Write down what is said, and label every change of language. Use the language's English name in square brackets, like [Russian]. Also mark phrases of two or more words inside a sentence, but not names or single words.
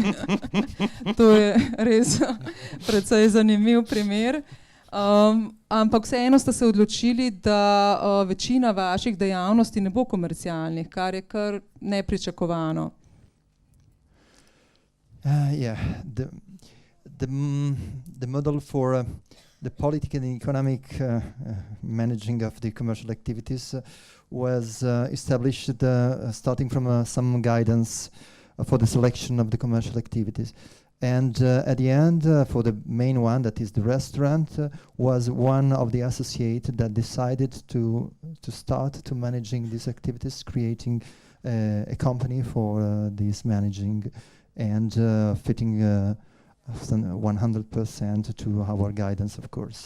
[Slovenian] To je res precej zanimiv primer. Ampak vseeno ste se odločili, da večina vaših dejavnosti ne bo komercialnih, kar je kar nepričakovano. [English] the model for the political and economic managing of the commercial activities was established starting from some guidance for the selection of the commercial activities. And at the end, for the main one, that is the restaurant, was one of the associates that decided to start to managing these activities, creating a company for this managing and fitting 100% to our guidance, of course.